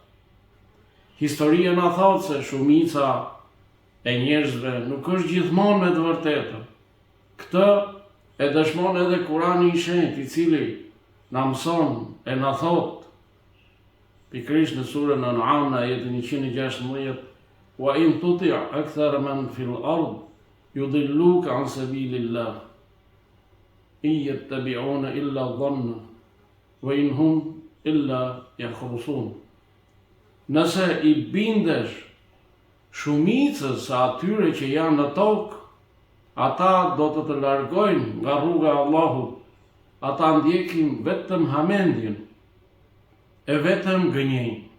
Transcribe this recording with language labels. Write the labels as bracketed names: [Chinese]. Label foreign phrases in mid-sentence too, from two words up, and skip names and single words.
[Albanian] Historia na thotë se shumica e njerëzve nuk është gjithmonë me të vërtetën. Këtë e dëshmon edhe Kurani i Shenjtë, i cili na mëson e na thotë pikërisht në surën An'am në ajetin 116: [Arabic] وإن تطع أكثر من في الأرض يضلوك عن سبيل الله إن يتبعون إلا الظن وإن هم إلا يخرصون. [Albanian] Nëse i bindesh shumicës së atyre që janë në tokë, ata do të largojnë nga rruga e Allahut. Ata ndjekin vetëm hamendjen e vetëm gënjejnë.